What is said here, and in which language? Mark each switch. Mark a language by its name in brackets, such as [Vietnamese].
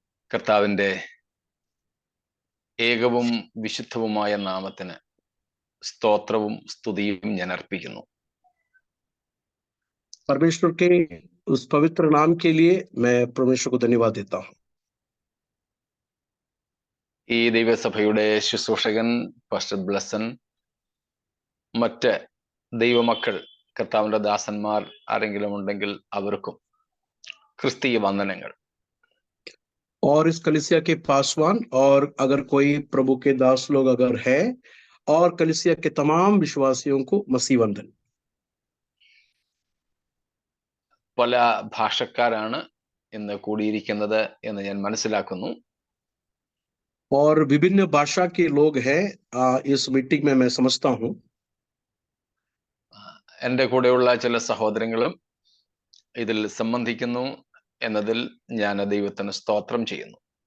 [Malayalam] കർത്താവിൻ്റെ ഏകവും വിശുദ്ധവുമായ നാമത്തിന് സ്തോത്രവും സ്തുതിയും ഞാൻ അർപ്പിക്കുന്നു. [Hindi] परमेश्वर के उस पवित्र नाम के लिए मैं परमेश्वर को धन्यवाद देता हूँ। [Malayalam] ഈ ദൈവസഭയുടെ ശുശ്രൂഷകൻ പാസ്റ്റർ ബ്ലസൻ, മറ്റ് ദൈവമക്കൾ, കർത്താവിൻ്റെ ദാസന്മാർ ആരെങ്കിലും ഉണ്ടെങ്കിൽ അവർക്കും ക്രിസ്തീയ വന്ദനങ്ങൾ. [Hindi] और इस कलीसिया के पासवान और अगर कोई प्रभु के दास लोग अगर है, और कलीसिया के तमाम विश्वासियों को मसीह वंदन. [Malayalam] പല ഭാഷക്കാരാണ് ഇന്ന് കൂടിയിരിക്കുന്നത് എന്ന് ഞാൻ മനസ്സിലാക്കുന്നു. [Hindi] और विभिन्न भाषा के लोग हैं इस मीटिंग में, मैं समझता हूँ. [Malayalam] എൻ്റെ കൂടെയുള്ള ചില സഹോദരങ്ങളും ഇതിൽ സംബന്ധിക്കുന്നു എന്നതിൽ ഞാൻ ദൈവത്തിന് സ്തോത്രം ചെയ്യുന്നു.